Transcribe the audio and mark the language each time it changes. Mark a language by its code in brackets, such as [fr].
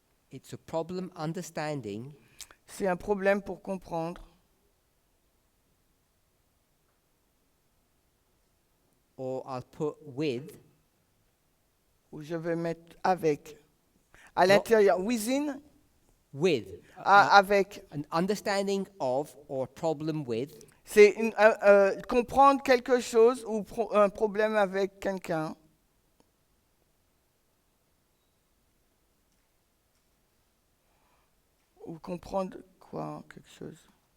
[en] it's a problem understanding [fr] c'est un problème pour comprendre, [en] or I'll put with, [fr] où je vais mettre avec. À l'intérieur, [en] within, with, [fr] avec. [en] an understanding of or a problem with, [fr] C'est comprendre quelque chose ou un problème avec quelqu'un. Ou comprendre quoi, quelque chose.